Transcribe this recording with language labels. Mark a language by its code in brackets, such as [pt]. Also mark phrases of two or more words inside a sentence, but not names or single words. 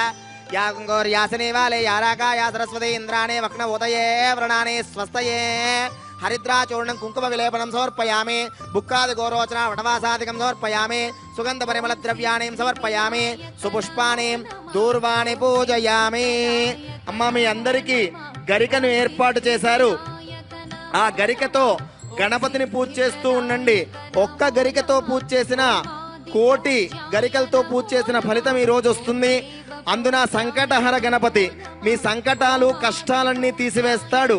[sa] या गङ्गोर्यासनेवाले याराकाया सरस्वती इन्द्राणे वक्नवोतये व्रणाने स्वस्तये. हरिद्राचूर्णं कुङ्कुम विलेपनं समर्पयामि. बुक्कादि गोरोचना वटवासादिकं समर्पयामि. सुगंध परिमल द्रव्याणि समर्पयामि. सुपुष्पाणि दूर्वाणि पूजयामि. [te] అమ్మ మీ అందరికీ గరికను ఏర్పాటు చేశారు. ఆ గరికతో గణపతిని పూజ చేస్తూ ఉండండి. ఒక్క గరికతో పూజ చేసిన కోటి గరికలతో పూజ చేసిన ఫలితం ఈ రోజు వస్తుంది. అందున సంకటహర గణపతి మీ సంకటాలు కష్టాలన్నీ తీసివేస్తాడు.